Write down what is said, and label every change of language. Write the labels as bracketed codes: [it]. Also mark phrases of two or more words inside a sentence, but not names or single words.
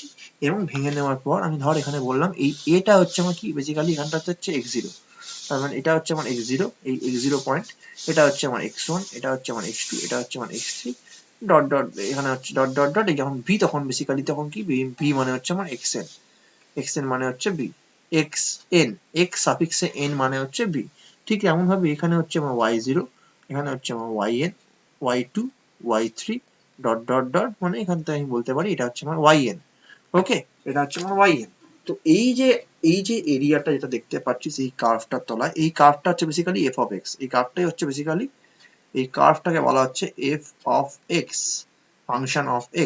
[bn] এবং ভেঙে নেওয়ার পর আমি ধর এখানে বললাম এই এটা হচ্ছে আমার কি, বেসিক্যালি এখানটাতে হচ্ছে x0, তার মানে এটা হচ্ছে আমার x0, এই x0 পয়েন্ট, এটা হচ্ছে আমার x1, এটা হচ্ছে আমার x2, এটা হচ্ছে আমার x3, [en] dot dot [bn] এখানে হচ্ছে [en] dot dot dot, [bn] এই যখন b তখন বেসিক্যালি তখন কি b মানে হচ্ছে আমার xn, xn মানে হচ্ছে b, xn, x সাফিক্সে n মানে হচ্ছে b। ঠিক এমন ভাবে এখানে হচ্ছে আমার y0, এখানে হচ্ছে আমার yn, y2, y3, [en] dot dot dot, [bn] মানে এখান থেকে আমি বলতে পারি এটা হচ্ছে আমার yn, ওকে, এটা হচ্ছে আমার yn। তো এই যে এরিয়াটা যেটা দেখতে পাচ্ছিস এই কার্ভটার তলায়, এই কার্ভটা হচ্ছে বেসিক্যালি [en] f of x, [bn] এই কার্ভটাই হচ্ছে বেসিক্যালি, এই কার্ভটাকে বলা হচ্ছে [en] f of x, function of x.